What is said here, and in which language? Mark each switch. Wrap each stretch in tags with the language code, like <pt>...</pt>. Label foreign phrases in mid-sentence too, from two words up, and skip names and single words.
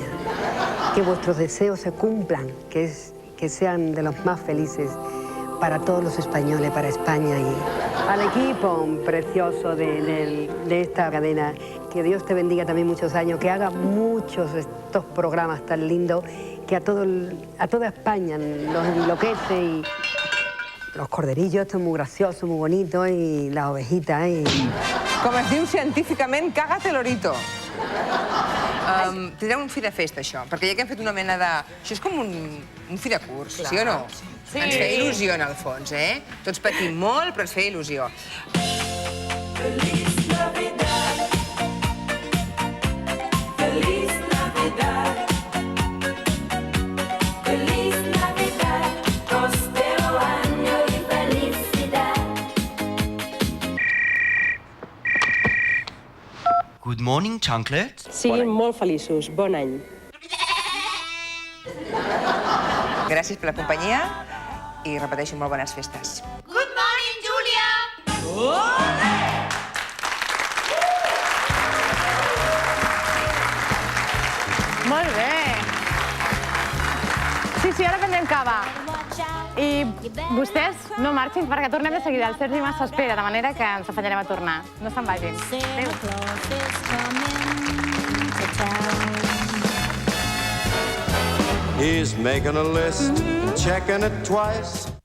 <es>Que vuestros deseos se cumplan, que sean de los más felices para todos los españoles, para España y al equipo precioso de esta cadena. Que Dios te bendiga también muchos años, que haga muchos estos programas tan lindos, que a toda España los enloquece y... Los corderillos, esto es muy gracioso, muy bonito, y las ovejitas, y...</es> <ca>Com es diu científicament,</ca> <es>cágate lorito.</es> <ca>Tindrem un fi de festa, això, perquè ja que hem fet una mena de... Això és com un fi de curs, sí o no? Sí. Ens feia il·lusió, en el fons, eh? Tots patim molt, però ens feia il·lusió.</ca> <es>Feliz Navidad. Feliz Navidad. Feliz Navidad. Prospero año y felicidad.</es> <en>Good morning, Chanclets.</en> <ca>Siguin molt feliços, bon any. Gràcies per la companyia i repeteixo, molt bones festes.</ca> <en>Good morning, Julia!</en> <ca>Molt bé. Sí, ara prendrem cava. I vostès no marxin perquè tornem de seguida. El Sergi Mas s'espera, de manera que ens afanyarem a tornar. No se'n vagin. Adéu.</ca> <en>He's making a list, checking it twice.</en>